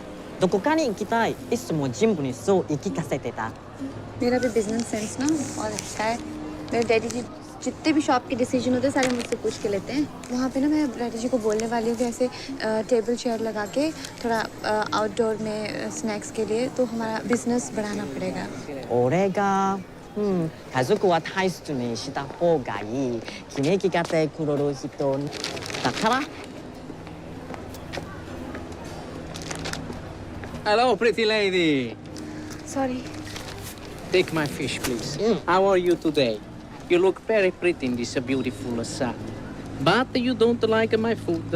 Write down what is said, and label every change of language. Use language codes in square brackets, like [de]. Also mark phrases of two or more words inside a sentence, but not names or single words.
[ja] どこかに行きたい。いつもジムにそう言い聞かせてた。 [hi] मेरा भी [en] business sense [hi] ना और अच्छा है. मेरे डैडी जी जितने भी शॉप के डिसीजन होते हैं सारे मुझसे पूछ के लेते हैं. वहाँ पे ना मैं डैडी जी को बोलने वाली हूँ कि ऐसे [en] table chair [hi] लगा के थोड़ा आउटडोर में स्नैक्स के लिए तो हमारा बिजनेस बढ़ाना पड़ेगा. [ja] 俺が家族は大切にした方がいい。決めきかてくれる人だから。 [en] Hello, pretty lady. Sorry. Take my fish, please. How are you today? You look very pretty in this beautiful sun. But you don't like my food.